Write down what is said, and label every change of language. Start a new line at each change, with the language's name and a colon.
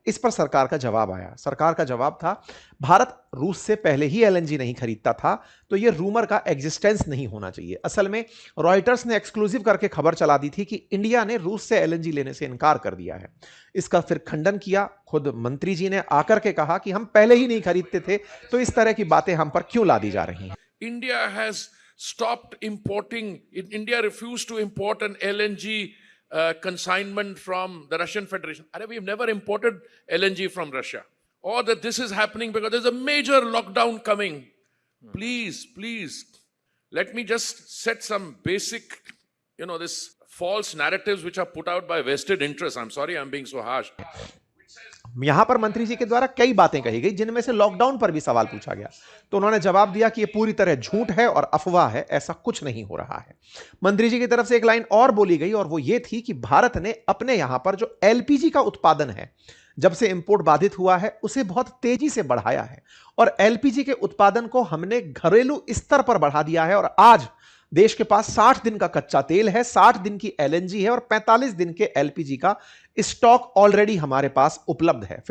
Hindi: इस पर सरकार का जवाब आया। सरकार का जवाब था, भारत रूस से पहले ही एलएनजी नहीं खरीदता था, तो यह रूमर का एग्जिस्टेंस नहीं होना चाहिए। असल में रॉयटर्स ने एक्सक्लूसिव करके खबर चला दी थी कि इंडिया ने रूस से एलएनजी लेने से इनकार कर दिया है। इसका फिर खंडन किया। खुद मंत्री जी ने आकर के कहा कि हम पहले ही नहीं खरीदते थे, तो इस तरह की बातें हम पर क्यों ला दी जा रही हैं?
English: India has stopped importing. India refused to import an LNG consignment from the Russian Federation. We've never imported LNG from Russia. Or that this is happening because there's a major lockdown coming. Please, let me just set some basic this false narratives which are put out by vested interests. I'm sorry, I'm being so harsh.
Hindi: यहां पर मंत्री जी के द्वारा कई बातें कही गई, जिनमें से लॉकडाउन पर भी सवाल पूछा गया, तो उन्होंने जवाब दिया कि यह पूरी तरह झूठ है और अफवाह है, ऐसा कुछ नहीं हो रहा है। मंत्री जी की तरफ से एक लाइन और बोली गई और वो ये थी कि भारत ने अपने यहां पर जो एलपीजी का उत्पादन है, जब से इंपोर्ट बाधित हुआ है, उसे बहुत तेजी से बढ़ाया है और एलपीजी के उत्पादन को हमने घरेलू स्तर पर बढ़ा दिया है और आज देश के पास 60 दिन का कच्चा तेल है, 60 दिन की एलएनजी है और 45 दिन के एलपीजी का स्टॉक ऑलरेडी हमारे पास उपलब्ध है।